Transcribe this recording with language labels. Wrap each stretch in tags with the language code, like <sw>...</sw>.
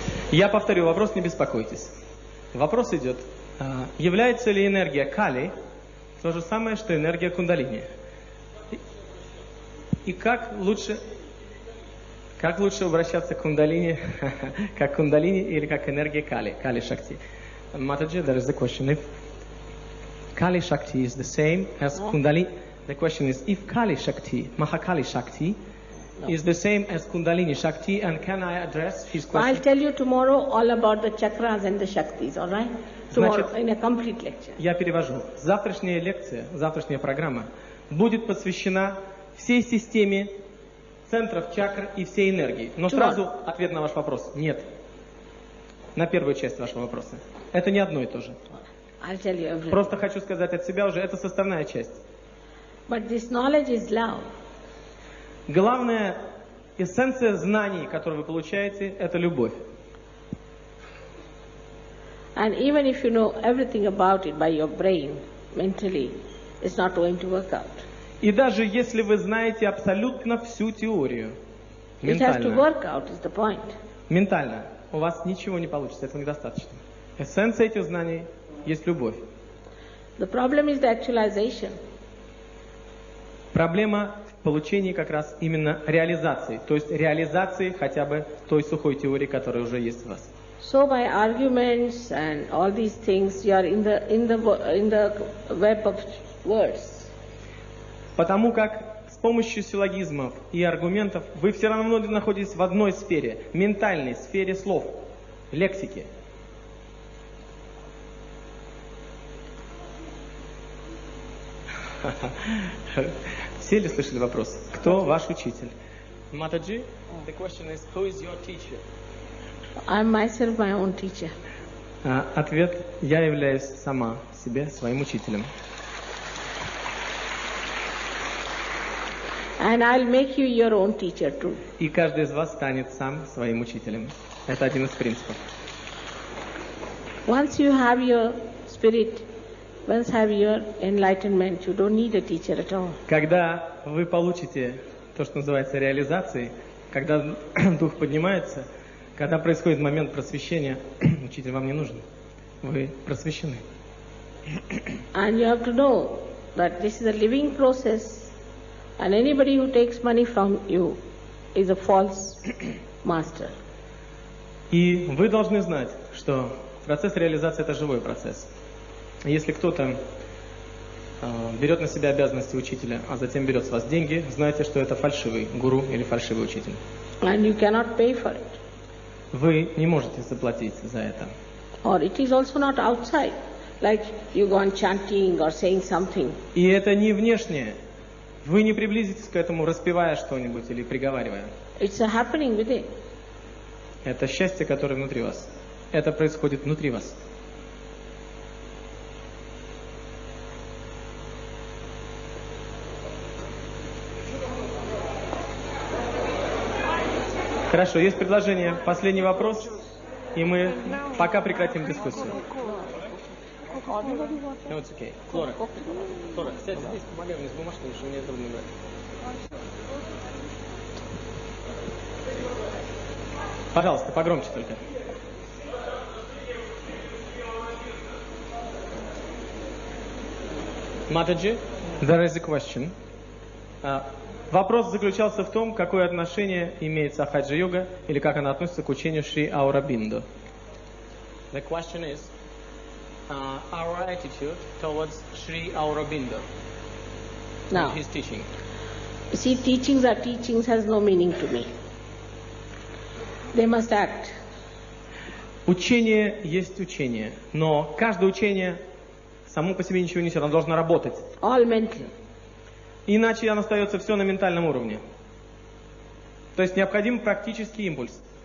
<ru>Я повторю вопрос, не беспокойтесь. Вопрос идет, является ли энергия кали то же самое, что энергия кундалини? И как лучше обращаться к кундалини, как кундалини или как энергия кали, кали шакти?</ru> <en>Матаджи, there is a question. If Kali Shakti is the same as Kundalini, the question is if Kali Shakti, Mahakali Shakti, is the same as Kundalini Shakti, and can I address his question? I'll tell you tomorrow all about the chakras and the Shaktis, all right? Tomorrow, in a complete lecture.</en> <ru>Я перевожу. Завтрашняя лекция, завтрашняя программа будет посвящена всей системе центров чакр и всей энергии. Но сразу ответ на ваш вопрос. Нет. На первую часть вашего вопроса. Это не одно и то же.</ru> <en>I'll tell you everything.</en> <ru>Просто хочу сказать от себя уже, это составная часть.</ru> <en>But this knowledge is love.</en> <ru>Главная эссенция знаний, которые вы получаете, это любовь.</ru> <en>And even if you know everything about it by your brain, mentally, it's not going to work out.</en> <ru>И даже если вы знаете абсолютно всю теорию,</ru> <en>It has to work out, is the point.</en> <ru>ментально, у вас ничего не получится, этого недостаточно. Эссенция этих знаний есть любовь.</ru> <en>The problem is the actualization.</en> <ru>Проблема в получении как раз именно реализации, то есть реализации хотя бы той сухой теории, которая уже есть у вас.</ru> <en>So by arguments and all these things, you are in the web of words.</en> <ru>Потому как с помощью силлогизмов и аргументов вы все равно находитесь в одной сфере, ментальной сфере слов, лексики. Все ли слышали вопрос? Кто ваш учитель?</ru> <en>Матаджи, the question is, who is your teacher? I'm myself my own teacher.</en> <ru>Ответ: я являюсь сама себе своим учителем.</ru> <en>And I'll make you your own teacher too.</en> <ru>И каждый из вас станет сам своим учителем. Это один из принципов.</ru> <en>Once you have your spirit, once have your enlightenment, you don't need a teacher at all.</en> <ru>Когда вы получите то, что называется реализацией, когда дух поднимается, когда происходит момент просвещения, учитель вам не нужен. Вы просвещены.</ru> <en>And you have to know that this is a living process, and anybody who takes money from you is a false master.</en> <ru>И вы должны знать, что процесс реализации – это живой процесс. Если кто-то берет на себя обязанности учителя, а затем берет с вас деньги, знайте, что это фальшивый гуру или фальшивый учитель.</ru> <en>And you cannot pay for it.</en> <ru>Вы не можете заплатить за это.</ru> <en>Or it is also not outside, like you go on chanting or saying something.</en> <ru>И это не внешнее. Вы не приблизитесь к этому, распевая что-нибудь или приговаривая.</ru> <en>It's a happening within.</en> <ru>Это счастье, которое внутри вас. Это происходит внутри вас. Хорошо, есть предложение. Последний вопрос, и мы пока прекратим дискуссию.</ru> <en>No, it's okay.</en> <ru>Флора, сядь здесь, помогай мне с бумажкой, потому что мне трудно брать. Пожалуйста, погромче только.</ru> <en>Матаджи, there is a question.</en> <ru>Вопрос заключался в том, какое отношение имеет сахаджа-йога или как она относится к учению Шри Аурабиндо.</ru> <en>The question is our attitude towards Sri Aurobindo and his teaching. You see, teachings are teachings has no meaning to me. They must act.</en> <ru>Учение есть учение, но каждое учение само по себе ничего не несет, оно должно работать. All mental. Иначе оно остается все на ментальном уровне. То есть необходим практический импульс.</ru>